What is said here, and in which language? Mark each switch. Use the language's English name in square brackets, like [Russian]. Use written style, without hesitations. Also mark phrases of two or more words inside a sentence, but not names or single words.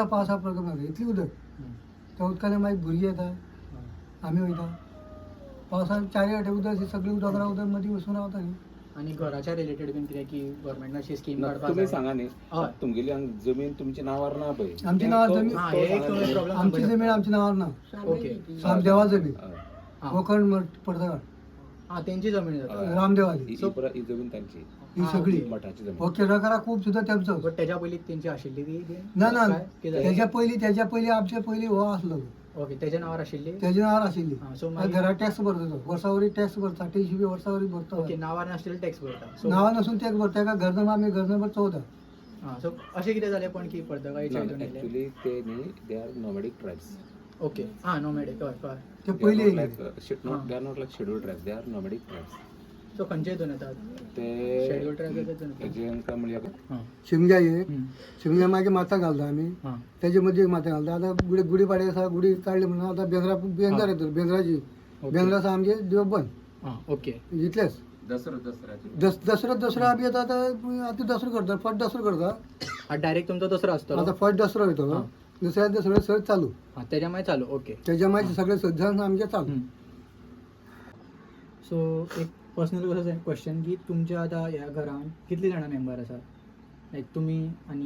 [Konkani] पावसा प्रॉब्लेम जाता इतली उदक त्या उदकांतल्यान मागीर भुरगीं येता आमी वयता पावसाक चारी वाटे उदक सगळीं उदक उदक मदीं वचून रावता न्ही आणि घराच्या रिलेटेड बीन कितें की गव्हर्मेंटान अशी स्कीम काडपाक तुम्ही जाय. सांगा न्ही हय. तुमगेली हांगा जमीन तुमच्या नावार ना पळय आमची नावार जमीन- हा, हे एक तुम्ही problem आमची सांगू [Marathi] जमीन आमच्या नावावर ना ओके. रामदेवा जमीन हा. कोकण पडता हा त्यांची जमीन जाता. रामदेवाली ही जमीन तांची ही हा, सगळी ओके. मठाची जमीन हो केरकरा खूप सुद्धा त्यांचं [Konkani] बट त्याच्या पयलीं तेंची आशिल्ली ती ना ना काय? कितें जालें? [Marathi] त्याच्या पयली आमच्या पयली हो असलो [Konkani] ओके त्याच्या नावार आशिल्ली. [Marathi] त्याच्या नावावर आशिल्ली [Konkani] हा, so आणि मागीर- [Marathi] घरात टॅक्स भरतो तो वर्सावरी टॅक्स भरता 38 वर्सावरी भरतो [Konkani] ओके नावार नाशिल्ली टॅक्स भरता. सो [Marathi] नावा नसून टॅक्स भरता का घरनं आम्ही घरनं भरतो होता [Konkani] हा सो अशें कितें जालें पण की पर्तगाळीच्या हितून येयले. [English] actually [Konkani] ते न्ही [English] they are nomadic tribes [Konkani] ओके हा नोमॅडिक हय हय. ते पयली येयले. [English] they are not like schedule tribes they are nomadic tribes [Konkani] सो खंयचे हितून येतात ते [English] schedule tribe [Konkani] हितून येतात. जेंका म्हणजे हां शिमग्या एक हम्म. [Marathi] शिमग्या मागे माता घालता आम्ही हां त्याच्यामध्ये एक माता घालता आता गुढीपाडे असा गुढी काढली म्हणून आता बेंद्रा येतो बेंद्राची ओके. बेंद्राचा आमचे देव बंद हां ओके इथलेच दसरा आम्ही आता आता दसरो करता फट दसरो करता [Konkani] हा डायरेक्ट तुमचो दसरो आसतलो. [Marathi] आता फट दसरो येतो हा. दुसऱ्या दसरो सर चालू [Konkani] हां त्याच्या मागीर चालू ओके. [Marathi] त्याच्या मागचे सगळे सज्जन आमचे चालू [Konkani] सो एक पर्सनल कसं क्वेश्चन की तुमच्या आता ह्या घरान कितली जाणां मेंबर आसात लायक तुमी आनी